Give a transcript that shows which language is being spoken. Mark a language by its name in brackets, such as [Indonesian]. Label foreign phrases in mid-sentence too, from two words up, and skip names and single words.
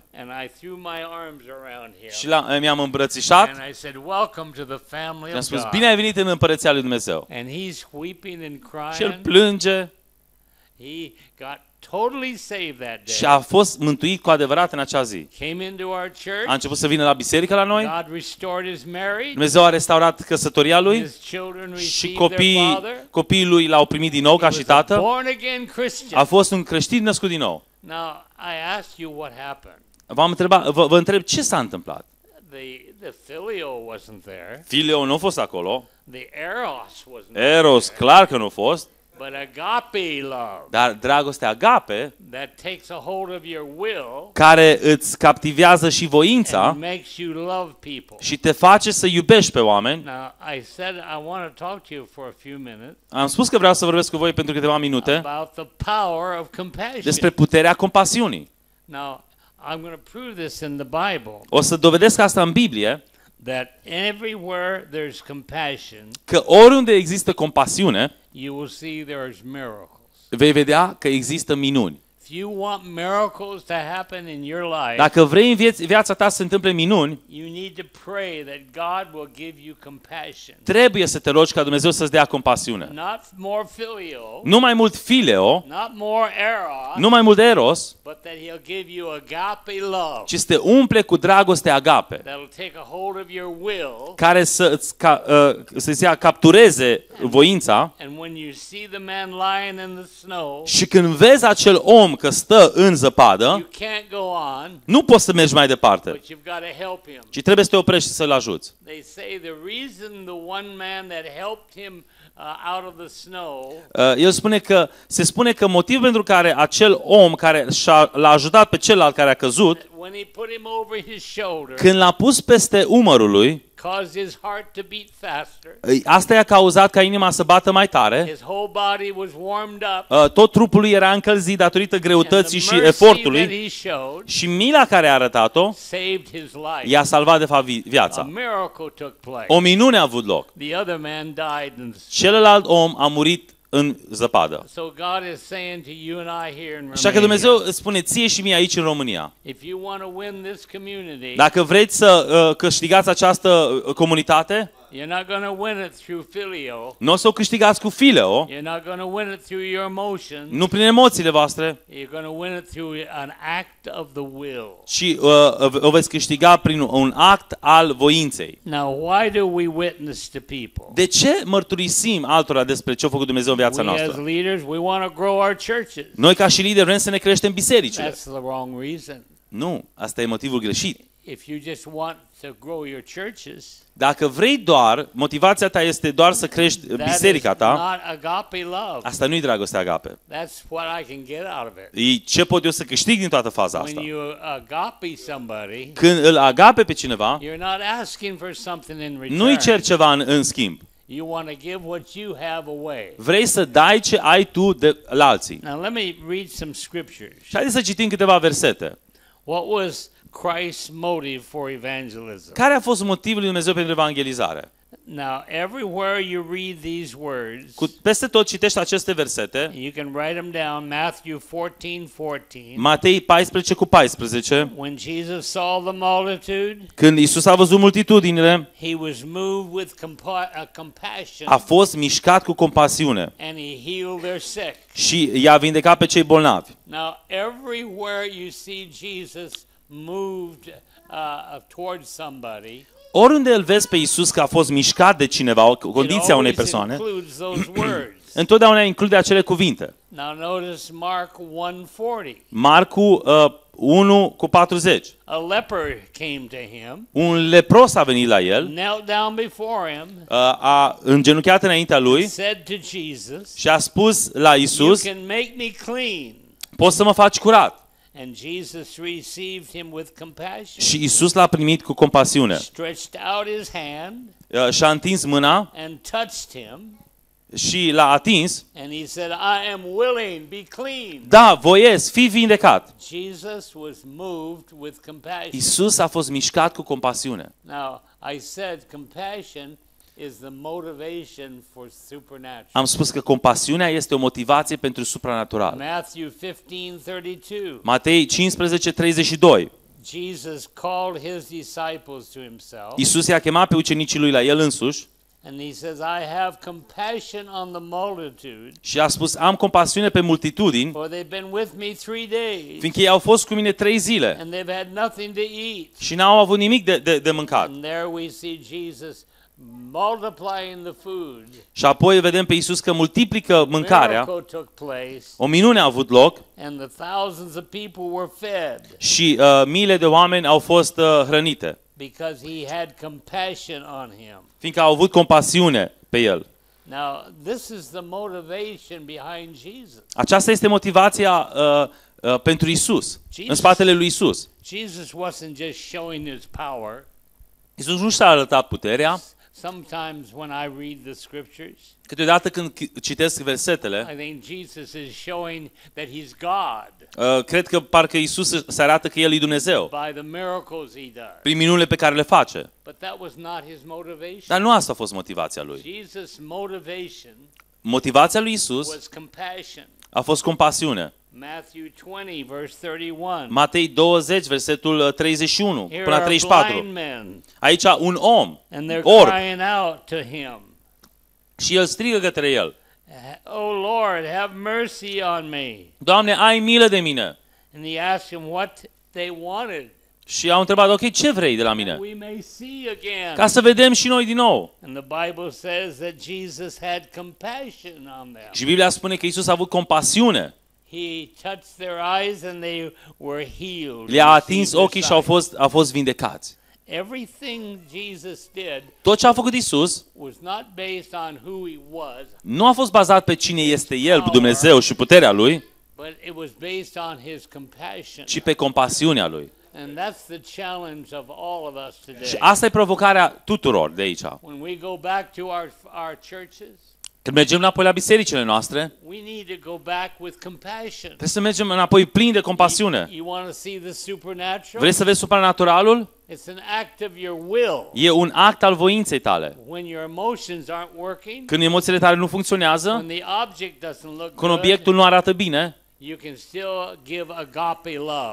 [English] And I threw my arms around him. [Romanian] Și mi-am îmbrățișat [English] And I said, welcome to the family [Romanian] și am [English] of [Romanian] spus, [English] God. [Romanian] bine ai venit în Împărăția lui Dumnezeu. [English] And he's weeping and [Romanian] Și el [English] crying. [Romanian] plânge [English] He got totally saved that [Romanian] și [English] day. [Romanian] a fost mântuit cu adevărat în acea zi. [English] Came into our [Romanian] A [English] church. [Romanian] început să vină la biserică la noi, [English] God restored his marriage. [Romanian] Dumnezeu a restaurat căsătoria lui [English] His children [Romanian] și [English] received their father. [Romanian] copiii lui l-au primit din nou ca [English] He [Romanian] și [English] was a [Romanian] tată. [English] born again Christian. [Romanian] A fost un creștin născut din nou. [English] Now, I asked you what happened. [Romanian] Vă întreb ce s-a întâmplat. [English] The filio wasn't there. [Romanian] Filio nu a fost acolo, [English] The eros wasn't there. [Romanian] Eros clar că nu a fost, [English] But agape love [Romanian] dar dragostea agape, [English] that takes a hold of your will [Romanian] care îți captivează și voința [English] and makes you love people. [Romanian] și te face să iubești pe oameni. [English] Now, I said I want to talk to you for a few minutes [Romanian] Am spus că vreau să vorbesc cu voi pentru câteva minute [English] about the power of compassion. [Romanian] despre puterea compasiunii. [English] Now, I'm going to prove this in the Bible, [Romanian] O să dovedesc asta în Biblie, [English] that everywhere there's compassion, [Romanian] că oriunde există compasiune, [English] you will see there's miracles. [Romanian] vei vedea că există minuni. [English] If you want miracles to happen in your life, [Romanian] Dacă vrei în viața ta să se întâmple minuni, [English] you need to pray that God will give you compassion. [Romanian] trebuie să te rogi ca Dumnezeu să-ți dea compasiune. [English] Not more filio, [Romanian] Nu mai mult fileo, [English] not more eros, [Romanian] nu mai mult eros, [English] but that he'll give you agape love [Romanian] ci să te umple cu dragoste agape, [English] that'll take a hold of your will. [Romanian] care să-ți captureze voința. [English] And when you see the man lying in the snow, [Romanian] Și când vezi acel om că stă în zăpadă, [English] you can't go on, [Romanian] nu poți să mergi mai departe, [English] but you've got to help him. [Romanian] ci trebuie să te oprești și să-l ajuți. [English] They say the reason the one man that helped him out of the snow [Romanian] Se spune că motivul pentru care acel om care l-a ajutat pe celălalt care a căzut, [English] when he put him over his shoulder, [Romanian] când l-a pus peste umărul lui, [English] caused his heart to beat faster. [Romanian] asta i-a cauzat ca inima să bată mai tare, [English] His whole body was warmed up. [Romanian] tot trupul lui era încălzit datorită [English] And [Romanian] greutății [English] the [Romanian] și [English] mercy [Romanian] efortului [English] that he showed [Romanian] și mila care a arătat-o [English] saved his life. [Romanian] i-a salvat de fapt [English] A [Romanian] viața. [English] miracle took place. [Romanian] O minune a avut loc. [English] The other man died in the snow. [Romanian] Celălalt om a murit în zăpadă. [English] So God is saying to you and I here in [Romanian] Așa că [English] Romania, [Romanian] Dumnezeu îți spune ție și mie aici în România, [English] if you want to win this community, [Romanian] dacă vreți să câștigați această comunitate, [English] you're not going to win it through filio. [Romanian] nu o să o câștigați cu fileo, [English] You're not going to win it through your emotions. [Romanian] nu prin emoțiile voastre, [English] You're going to win it through an act of the will. [Romanian] ci o veți câștiga prin un act al voinței. [English] Now, why do we witness to people? [Romanian] De ce mărturisim altora despre ce a făcut Dumnezeu în viața [English] We as [Romanian] noastră? [English] leaders, we want to grow our churches. [Romanian] Noi ca și lideri vrem să ne creștem bisericile. [English] That's the wrong reason. [Romanian] Nu, asta e motivul greșit. [English] If you just want to grow your churches, [Romanian] Dacă vrei doar, motivația ta este doar să crești [English] that is [Romanian] biserica ta, [English] not agape love. [Romanian] asta nu-i dragostea agape. [English] That's what I can get out of it. [Romanian] E ce pot eu să câștig din toată faza asta. [English] When you agape somebody, [Romanian] Când îl agape pe cineva, [English] you're not asking for something in return. [Romanian] nu-i cer ceva în schimb. [English] You want to give what you have away. [Romanian] Vrei să dai ce ai tu de la alții. [English] Now let me read some scriptures. [Romanian] Și haideți să citim câteva versete. [English] What was Christ's motive for evangelism? [Romanian] Care a fost motivul lui Dumnezeu pentru evangelizare? [English] Now, everywhere you read these words, [Romanian] Peste tot citești aceste versete, [English] you can write them down. Matthew 14:14. [Romanian] Matei 14:14, [English] When Jesus saw the multitude, [Romanian] când Iisus a văzut multitudinile, [English] he was moved with compassion, [Romanian] a fost mișcat cu compasiune [English] and he healed their sick. [Romanian] și i-a vindecat pe cei bolnavi. [English] Now, everywhere you see Jesus moved towards somebody, [Romanian] Oriunde îl vezi pe Iisus că a fost mișcat de cineva, o [English] it [Romanian] condiție a unei [English] always [Romanian] persoane, [English] includes those words. [Romanian] întotdeauna include acele cuvinte. [English] Now, notice Mark 1:40. [Romanian] Marcu 1:40. [English] A leper came to him, [Romanian] Un lepros a venit la el, [English] knelt down before him, [Romanian] a îngenunchiat înaintea lui [English] said to Jesus, [Romanian] și a spus la [English] "You [Romanian] Iisus, [English] can make me clean." [Romanian] poți să mă faci curat. [English] And Jesus received him with compassion, [Romanian] Și Iisus l-a primit cu compasiune. [English] stretched out his hand [Romanian] Și-a întins mâna [English] and touched him, [Romanian] și l-a atins. [English] and he said, "I am willing, be clean." [Romanian] Da, voiesc, fii vindecat. [English] Jesus was moved with compassion. [Romanian] Iisus a fost mișcat cu compasiune. [English] Now, I said compassion is the motivation for supernatural. [Romanian] Am spus că compasiunea este o motivație pentru supranatural. [English] Matthew 15:32. [Romanian] Matei 15:32. [English] Jesus called his disciples to himself, [Romanian] Iisus i-a chemat pe ucenicii lui la el însuși [English] and he says, "I have compassion on the multitude, [Romanian] și a spus, am compasiune pe multitudini, [English] for they've been with me 3 days, [Romanian] fiindcă ei au fost cu mine 3 zile [English] and they've had nothing to eat." [Romanian] și n-au avut nimic de mâncat. [English] And there we see Jesus multiplying the food. [Romanian] Și apoi vedem pe Iisus că multiplică mâncarea. [English] Miracle took place, [Romanian] O minune a avut loc [English] and the thousands of people were fed [Romanian] și miile de oameni au fost hrănite, [English] because he had compassion on him. [Romanian] fiindcă au avut compasiune pe el. [English] Now, this is the motivation behind Jesus. [Romanian] Aceasta este motivația pentru Isus, în spatele lui Isus. [English] Jesus wasn't just showing his power. [Romanian] Isus nu și-a arătat puterea. [English] Sometimes when I read the scriptures, [Romanian] Câteodată când citesc versetele, [English] I think Jesus is showing that he's God [Romanian] cred că parcă Isus se arată că El e Dumnezeu [English] by the miracles he does. [Romanian] prin minunile pe care le face. [English] But that was not his motivation. [Romanian] Dar nu asta a fost motivația lui. [English] Jesus' motivation [Romanian] Motivația lui Isus [English] was compassion. [Romanian] a fost compasiune. [English] Matthew 20, verse 31. [Romanian] Matei 20, versetul 31 [English] Here [Romanian] până la [English] are [Romanian] 34. [English] blind men, [Romanian] Aici un om, [English] and they're [Romanian] orb, [English] crying out to him, [Romanian] și el strigă către el: [English] "Oh Lord, have mercy on me." [Romanian] Doamne, ai milă de mine. [English] And he asked him what they wanted. [Romanian] Și au întrebat: ok, ce vrei de la mine? [English] We may see again. [Romanian] Ca să vedem și noi din nou. [English] And the Bible says that Jesus had compassion on them. [Romanian] Și Biblia spune că Isus a avut compasiune. [English] He touched their eyes and they were healed. [Romanian] Le-a atins [English] Received [Romanian] ochii și [English] their [Romanian] au fost vindecați. [English] sight. Everything Jesus did [Romanian] Tot ce a făcut Isus [English] was not based on who he was, [Romanian] nu a fost bazat pe cine este El, Dumnezeu și puterea Lui, [English] but it was based on his compassion. [Romanian] ci pe compasiunea Lui. [English] And that's the challenge of all of us [Romanian] Și [English] today. [Romanian] asta e provocarea tuturor de aici. [English] When we go back to our churches, [Romanian] Când mergem înapoi la bisericile noastre, [English] we need to go back with compassion. [Romanian] trebuie să mergem înapoi plini de compasiune. [English] You want to see the supernatural? [Romanian] Vrei să vezi supranaturalul? [English] It's an act of your will. [Romanian] E un act al voinței tale. [English] When your emotions aren't working, [Romanian] Când emoțiile tale nu funcționează, [English] when the object doesn't look [Romanian] când [English] good, [Romanian] obiectul nu arată bine, [English] you can still give agape love.